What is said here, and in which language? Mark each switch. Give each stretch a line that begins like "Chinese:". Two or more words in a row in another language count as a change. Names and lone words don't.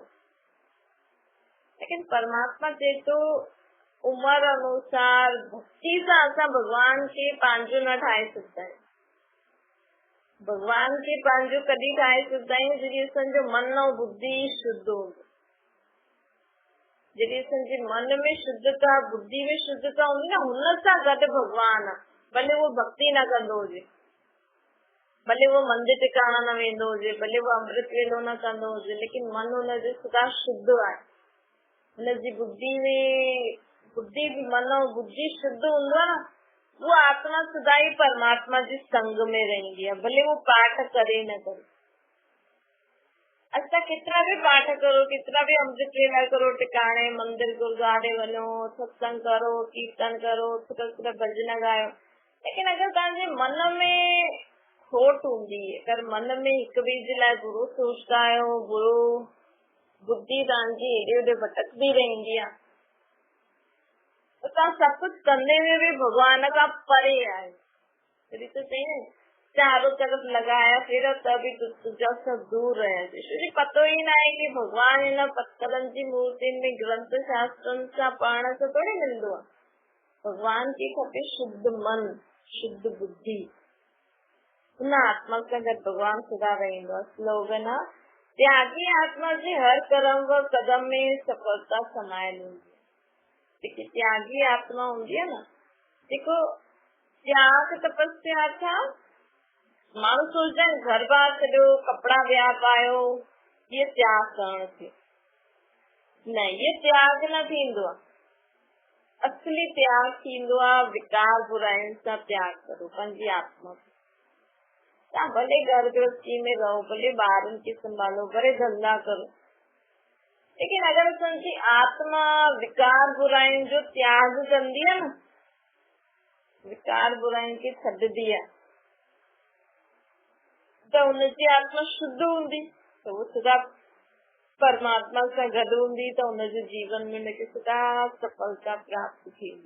Sindhi: लेकिन परमात्मा चए थो उम्र अनुसार भक्ति सां असां भॻवान खे पंहिंजो न ठाहे सघंदा आहियूं। भॻवान खे पंहिंजो कॾहिं ठाहे सघंदा आहियूं जॾहिं असांजो मन ऐं बुद्धि शुद्ध हूंदो। जॾहिं असांजे मन में शुद्धता बुद्धि में शुद्धता हूंदी न, हुन सां गॾु भॻवान आहे। भले उहो भक्ति न कंदो हुजे, भले वो मंदिर टिकाणा न वेंदो हुजे, भले वो अमृत वेलो न कंदो हुजे, लेकिन मन हुनजो सदा शुद्ध आहे। हुनजी बुद्धि में बुद्धि मन ऐं बुद्धि शुद्ध हूंदो आहे न, वो आत्मा सदा ही परमात्मा जे संग में रहंदी आहे, भले वो पाठ करे न करे।
Hindi: अच्छा कितना भी पाठ करो, कितना भी अमृत वेला करो,
Sindhi: टिकाणे मंदिर गुरुद्वारे वञो, सत्संग करो, कीर्तन करो, सुठा भजन गायो, लेकिन अगर तव्हांजे मन में खोट हूंदी है, अगर मन में हिक ॿिए जे लाइ बुरो सोचता आहियो, बुरो बुद्धि तव्हांजी हेॾे होॾे भटकदी रहंदी आहे, तो तव्हां सभु कुझु कंदे हुए भी भॻवान खां परे आहे। तॾहिं तो चई न
Hindi: चारों तरफ लगाया फिर तभी तुझा सब दूर रहे।
Sindhi: श्री पतो ही ना है कि भगवान इन पत्थरनि जी मूर्तियुनि में ग्रंथ शास्त्रनि सां पढ़ण सां थोड़ी मिलंदो आहे। भगवान खे खपे शुद्ध मन, शुद्ध बुद्धि, उन आत्मा सां गॾु भगवान सदा रहंदो आहे। स्लोगन आहे त्यागी आत्मा जे हर कर्म व कदम में सफलता समायल हूंदी है। जेकी त्यागी आत्मा हूंदी आहे न, जेको त्याग तपस्या था माण्हू सोचदा आहिनि घर बार छॾियो, कपिड़ा ॿिया पायो, ये त्याग करण थियो। न, ये त्याग न थींदो आहे। असली त्याग थींदो आहे विकार बुराइनि सां त्याग करो पंहिंजी आत्मा। तव्हां भले घर गृहस्थी में रहो, भले ॿारनि खे संभालो, भले धंधा करो, लेकिन अगर असांजी आत्मा विकार बुराइनि जो त्याग कंदी आहे न, विकार बुराइनि खे छॾंदी आहे, त हुनजी आत्मा शुद्ध हूंदी, त वो सदा परमात्मा सां गॾु हूंदी त हुनजे जीवन में हुनखे सुठा सफलता प्राप्त थींदी।